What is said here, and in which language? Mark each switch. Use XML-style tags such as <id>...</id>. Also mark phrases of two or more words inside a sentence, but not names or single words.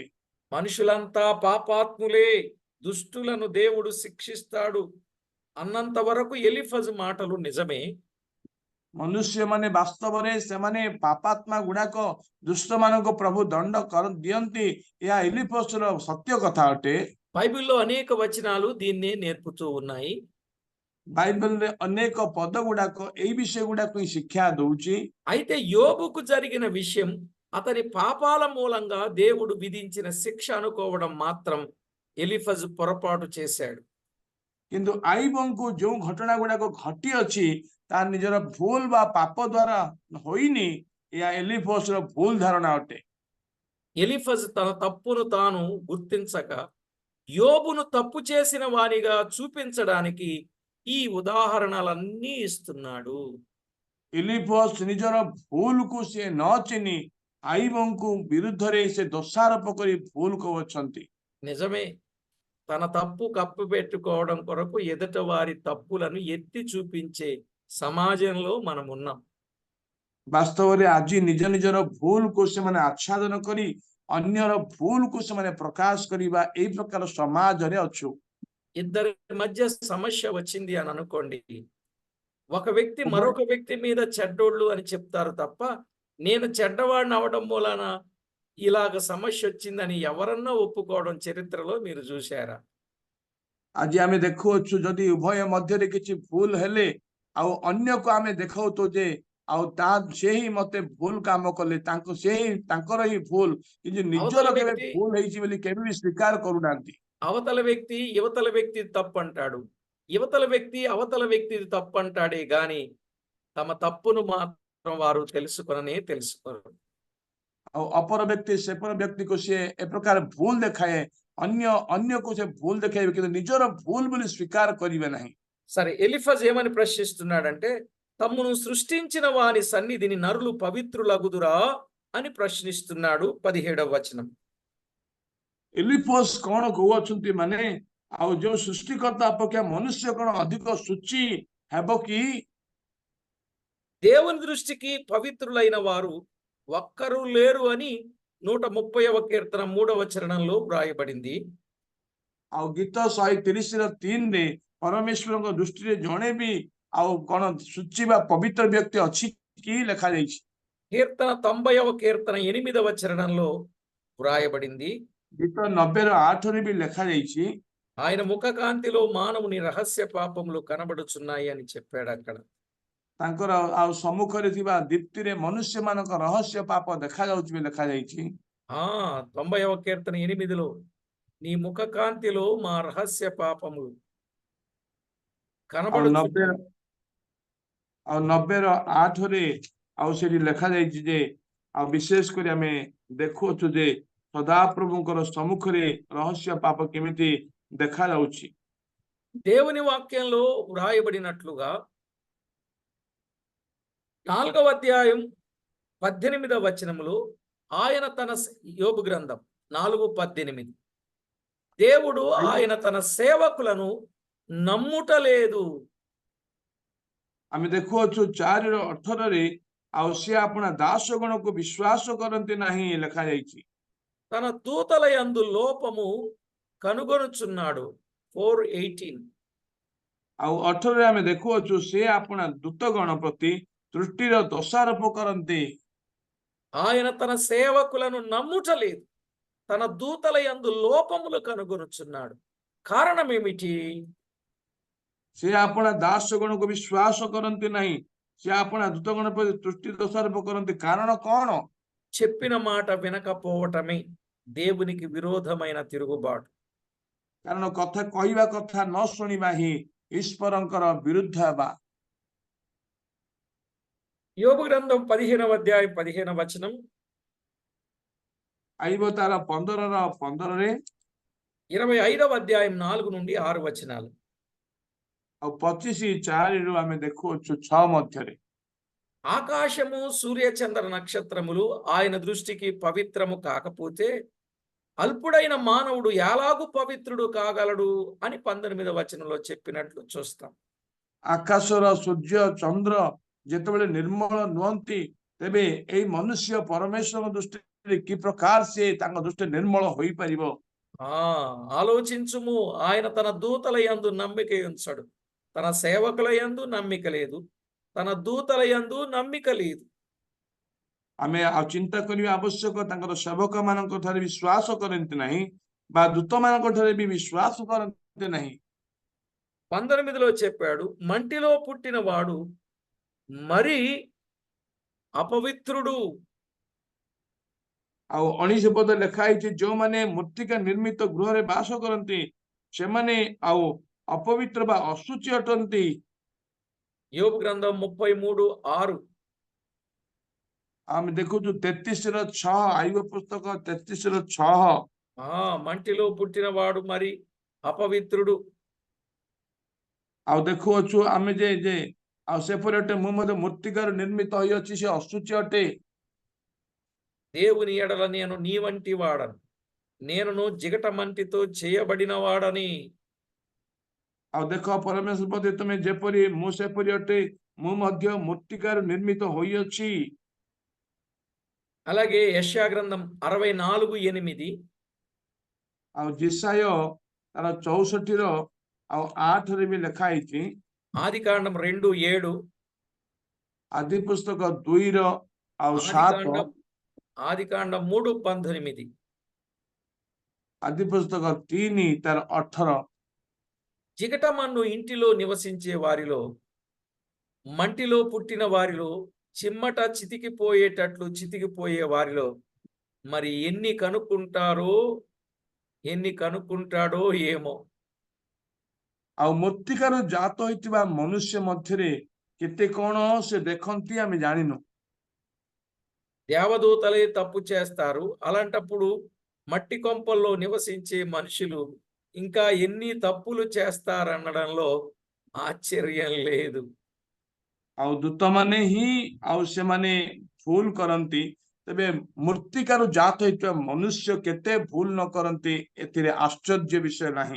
<te>మనుషులంతా పాపాత్ములే, దుష్టులను దేవుడు శిక్షిస్తాడు అన్నంత వరకు ఎలీఫజు మాటలు నిజమే.</te> <or>ମନୁଷ୍ୟମାନେ ବାସ୍ତବରେ ସେମାନେ ପାପାତ୍ମା ଗୁଡାକ ଦୁଷ୍ଟ ମାନଙ୍କୁ ପ୍ରଭୁ ଦଣ୍ଡ ଦିଅନ୍ତି ଏହା ଇଲିଫସ୍ର ସତ୍ୟ କଥା ଅଟେ।</or> <te>బైబిల్లో అనేక వచనాలు దీన్నే నేర్పుతూ ఉన్నాయి.</te> <or>ବାଇବେଲରେ ଅନେକ ପଦ ଗୁଡାକ ଏଇ ବିଷୟ ଗୁଡାକୁ ହିଁ ଶିକ୍ଷା ଦଉଛି।</or> <te>అయితే యోబుకు జరిగిన విషయం అతని పాపాల మూలంగా దేవుడు విధించిన శిక్ష అనుకోవడం మాత్రం ఎలీఫజు పొరపాటు చేశాడు.</te> <or>କିନ୍ତୁ ଆଇବଙ୍କୁ ଯେଉଁ ଘଟଣା ଗୁଡାକ ଘଟି ଅଛି ତାହା ନିଜର ଭୁଲ ବା ପାପ ଦ୍ଵାରା ହୋଇନି ଏହା ଏଲିଫସ୍ର ଭୁଲ ଧାରଣା ଅଟେ।</or> <te>ఎలీఫజు తన తప్పును తాను గుర్తించక యోబును తప్పు చేసిన వానిగా చూపించడానికి ఈ ఉదాహరణలన్నీ ఇస్తున్నాడు.</te> <or>ଇଲିଫସ୍ ନିଜର ଭୁଲକୁ ସେ ନ ଚିହ୍ନି ଆଇବଙ୍କୁ ବିରୁଦ୍ଧରେ ସେ ଦୋଷାରୋପ କରି ଭୁଲ କହୁଛନ୍ତି।</or> <te>నిజమే, తన తప్పు కప్పు పెట్టుకోవడం కొరకు ఎదుట వారి తప్పులను ఎత్తి చూపించే సమాజంలో మనం ఉన్నాం.</te> <or>ବାସ୍ତବରେ ଆଜି ନିଜ ନିଜର ଭୁଲକୁ ସେମାନେ ଆଚ୍ଛାଦନ କରି ଅନ୍ୟର ଭୁଲକୁ ସେମାନେ ପ୍ରକାଶ କରିବା ଏଇ ପ୍ରକାର ସମାଜରେ ଅଛୁ।</or> <te>ఇద్దరి మధ్య సమస్య వచ్చింది అని అనుకోండి, ఒక వ్యక్తి ఉభయ మరొక వ్యక్తి మీద చెడ్డోళ్ళు అని చెప్తారు తప్ప నేను చెడ్డవాడిని అవడం మూలాన ఇలాగ సమస్య వచ్చిందని ఎవరన్నా ఒప్పుకోవడం చరిత్రలో మీరు చూశారా?</te> <or>ଆଜି ଆମେ ଦେଖୁଅଛୁ ଯଦି ଉଭୟ ମଧ୍ୟରେ କିଛି ଭୁଲ ହେଲେ ଆଉ ଅନ୍ୟକୁ ଆମେ ଦେଖାଉଛୁ ଯେ ଆଉ ତା ସେ ହିଁ ମତେ ଭୁଲ କାମ କଲେ ସେ ହିଁ ତାଙ୍କର ହିଁ ଭୁଲ କିନ୍ତୁ ନିଜର</or> <te>అవతల</te> <or>କେବେ</or> <te>వ్యక్తి</te> <or>ଭୁଲ ହେଇଛି ବୋଲି କେବେ ବି ସ୍ୱୀକାର କରୁନାହାନ୍ତି।</or> <te>అవతల వ్యక్తి యువతల వ్యక్తి తప్పంటాడు, యువతల వ్యక్తి అవతల వ్యక్తి తప్పంటాడే గాని తమ తప్పును మాత్రం వారు తెలుసుకోరు.</te> <or>ଆଉ ଅପର ବ୍ୟକ୍ତି ସେପର ବ୍ୟକ୍ତିକୁ ସିଏ ଏ ପ୍ରକାର ଭୁଲ ଦେଖାଏ ଅନ୍ୟକୁ ସେ ଭୁଲ ଦେଖାଇବେ କିନ୍ତୁ ନିଜର ଭୁଲ ବୋଲି ସ୍ୱୀକାର କରିବେ ନାହିଁ।</or> <te>సరే, ఎలీఫజ్ ఏమని ప్రశ్నిస్తున్నాడంటే తమ్మును సృష్టించిన వాని సన్నిధిని నరులు పవిత్రులగుదురా అని ప్రశ్నిస్తున్నాడు. 17వ వచనం.</te> <or>ଏଲିଫସ୍ କଣ କହୁଅଛନ୍ତି ମାନେ ଆଉ ଯୋଉ ସୃଷ୍ଟିକର୍ତ୍ତା ଅପେକ୍ଷା ମନୁଷ୍ୟ କଣ ଅଧିକ ସୂଚି ହେବ କି?</or> <te>దేవుని దృష్టికి పవిత్రులైన వారు ఒక్కరూ లేరు అని 130వ కీర్తన 3వ చరణంలో వ్రాయబడింది.</te> <or>ଆଉ ଗୀତ 130:3ରେ ପରମେଶ୍ୱରଙ୍କ ଦୃଷ୍ଟିରେ ଜଣେ ବି ଆଉ କଣ ସୂଚି ବା ପବିତ୍ର ବ୍ୟକ୍ତି ଅଛି କି ଲେଖାଯାଇଛି।</or> <te>కీర్తన 90వ కీర్తన 8వ చరణంలో వ్రాయబడింది.</te> <or>ଗୀତ 90:8ରେ ବି ଲେଖାଯାଇଛି</or> <te>ఆయన ముఖకాంతిలో మానవుని రహస్య పాపములు కనబడుచున్నాయి అని చెప్పాడు అక్కడ.</te> <or>ତାଙ୍କର ଆଉ ସମ୍ମୁଖରେ ଥିବା ଦୀପ୍ତିରେ ମନୁଷ୍ୟ ମାନଙ୍କ ରହସ୍ୟ ପାପ ଦେଖାଯାଉଛି ବି ଲେଖାଯାଇଛି।</or> <te>90వ కీర్తన 8లో నీ ముఖకాంతిలో మా రహస్య పాపములు</te> <or>ଆଉ 90</or> <te>కనబడుచున్నాయి.</te> <or>ଆଉ 90:8ରେ ଆଉ ସେଠି ଲେଖାଯାଇଛି ଯେ ଆଉ ବିଶେଷ କରି ଆମେ ଦେଖୁଅଛୁ ଯେ ସଦାପ୍ରଭୁଙ୍କର ସମ୍ମୁଖରେ ରହସ୍ୟ ପାପ କେମିତି ଦେଖାଯାଉଛି।</or> <te>దేవుని వాక్యంలో వ్రాయబడినట్లుగా 4వ అధ్యాయం 18వ వచనములో ఆయన తన యోబు గ్రంథం 4:18 దేవుడు ఆయన తన సేవకులను నమ్ముటలేదు.</te> <or>ଆମେ ଦେଖୁଅଛୁ 4:18ରେ ଆଉ ସେ ଆପଣା ଦାସଗଣକୁ ବିଶ୍ୱାସ କରନ୍ତି ନାହିଁ ଲେଖାଯାଇଛି।</or> <te>తన దూతల యందు లోపము కనుగొనుచున్నాడు. 4:18</te> <or>ଆଉ 18ରେ ଆମେ ଦେଖୁଅଛୁ ସେ ଆପଣା ଦୂତଗଣ ପ୍ରତି తృష్టిର దୋଷାରୋପ କରନ୍ତି।</or> <te>ఆయన తన సేవకులను నమ్ముటలేదు, తన దూతల యందు లోపములు కనుగొనుచున్నాడు. కారణం ఏమిటి?</te> <or>ସେ ଆପଣା ଦାସଗଣକୁ ବିଶ୍ୱାସ କରନ୍ତି ନାହିଁ, ସେ ଆପଣା ଦୂତଗଣ ପ୍ରତି ତୃଷ୍ଟି ଦୋଷାରୋପ କରନ୍ତି। କାରଣ କଣ?</or> <te>చెప్పిన మాట వినకపోవటమే దేవునికి విరోధమైన తిరుగుబాటు.</te> <or>କାରଣ କଥା କହିବା କଥା ନ ଶୁଣିବା ହିଁ ଈଶ୍ୱରଙ୍କର ବିରୁଦ୍ଧ ହେବା।</or> <te>యోబు గ్రంథం 15వ అధ్యాయం 15వ వచనం,</te> <or>ଆଇବ ତାର 15ରେ</or> <te>25వ అధ్యాయం 4 నుండి 6 వచనాలు.</te> <or>ଆଉ 25:4ରୁ ଆମେ ଦେଖୁଅଛୁ 6 ମଧ୍ୟରେ।</or> <te>ఆకాశము సూర్యచంద్ర నక్షత్రములు ఆయన దృష్టికి పవిత్రము కాకపోతే అల్పుడైన మానవుడు ఎలాగు పవిత్రుడు కాగలడు అని 19వ వచనంలో చెప్పినట్లు చూస్తాం.</te> <or>ଆକାଶର ସୂର୍ଯ୍ୟ ଚନ୍ଦ୍ର ଯେତେବେଳେ ନିର୍ମଳ ନୁହନ୍ତି, ତେବେ ଏଇ ମନୁଷ୍ୟ ପରମେଶ୍ୱର ଦୃଷ୍ଟିରେ କି ପ୍ରକାର ସେ ତାଙ୍କ ଦୃଷ୍ଟିରେ ନିର୍ମଳ ହୋଇପାରିବ?</or> <te>ఆలోచించుము, ఆయన తన దూతల యందు నమ్మిక ఉంచడు, తన సేవకుల యందు నమ్మిక లేదు, తన దూతల యందు నమ్మిక లేదు.</te> <or>ଆମେ ଆଉ ଚିନ୍ତା କରିବା ଆବଶ୍ୟକ। ତାଙ୍କର ସେବକ ମାନଙ୍କ ଠାରେ ବିଶ୍ୱାସ କରନ୍ତି ନାହିଁ ବା ଦୂତ ମାନଙ୍କ ଠାରେ ବି ବିଶ୍ୱାସ କରନ୍ତି ନାହିଁ।</or> <te>19లో చెప్పాడు, మంటిలో పుట్టిన వాడు మరి అపవిత్రుడు.</te> <or>ଆଉ 19 ପଦ ଲେଖା ହେଇଛି, ଯୋଉମାନେ ମୃତ୍ତିକା ନିର୍ମିତ ଗୃହରେ ବାସ କରନ୍ତି ସେମାନେ ଆଉ ଅପବିତ୍ର ବା ଅଶୁଚି ଅଟନ୍ତି।</or> <te>యోబు గ్రంథం 33:6.</te> <or>ଆମେ ଦେଖୁଛୁ 33:6, ଆୟୁବ ପୁସ୍ତକ 33:6।</or> <te>మంటిలో పుట్టిన వాడు మరి అపవిత్రుడు.</te> <or>ଆଉ ଦେଖୁଅଛୁ ଆମେ ଯେ ଆଉ ସେପରି ଅଟେ, ମୁଁ ମଧ୍ୟ ମୃତ୍ତିକାରୁ ନିର୍ମିତ ହୋଇଅଛି, ସେ ଅଶୁଚି ଅଟେ।</or> <te>దేవుని ఎడల నేను నీ వంటి వాడను, నేనును జిగట మంటితో చేయబడిన వాడని.</te> <or>ଆଉ ଦେଖ ପରମେଶ୍ୱର ପ୍ରତି ତୁମେ ଯେପରି, ମୁଁ ସେପରି ଅଟେ, ମୁଁ ମଧ୍ୟ ମୃତ୍ତିକାରୁ ନିର୍ମିତ ହୋଇଅଛି।</or> <te>అలాగే యెషయా గ్రంథం 64:8.</te> <or>ଆଉ ଜିସାୟ ତାର 64 ଆଉ 8ରେ ବି ଲେଖା ହେଇଛି।</or> <te>ఆదికాండం 2:7.</te> <or>ଆଦି ପୁସ୍ତକ 2 ଆଉ 7,</or> <te>ఆదికాండం 3:18.</te> <or>ଆଦି ପୁସ୍ତକ 3 ତାର 18।</or> <te>జిగటమన్ను ఇంటిలో నివసించే వారిలో, మంటిలో పుట్టిన వారిలో, చిమ్మట చితికిపోయేటట్లు చితికిపోయే వారిలో మరి ఎన్ని కనుక్కుంటాడో ఏమో.</te> <or>ଆଉ ମୃତ୍ତିକାରୁ ଜାତ ହୋଇଥିବା ମନୁଷ୍ୟ ମଧ୍ୟରେ କେତେ କଣ ସେ ଦେଖନ୍ତି ଆମେ ଜାଣିନୁ।</or> <te>దేవదూతలే తప్పు చేస్తారు, అలాంటప్పుడు మట్టి కొంపల్లో నివసించే మనుషులు ఇంకా ఎన్ని తప్పులు చేస్తారనడంలో ఆశ్చర్యం లేదు.</te> <or>ଆଉ ଦୂତମାନେ ହିଁ ଆଉ ସେମାନେ ଭୁଲ କରନ୍ତି, ତେବେ ମୃତ୍ତିକାରୁ ଜାତ ହୋଇଥିବା ମନୁଷ୍ୟ କେତେ ଭୁଲ ନ କରନ୍ତି, ଏଥିରେ ଆଶ୍ଚର୍ଯ୍ୟ ବିଷୟ ନାହିଁ।</or>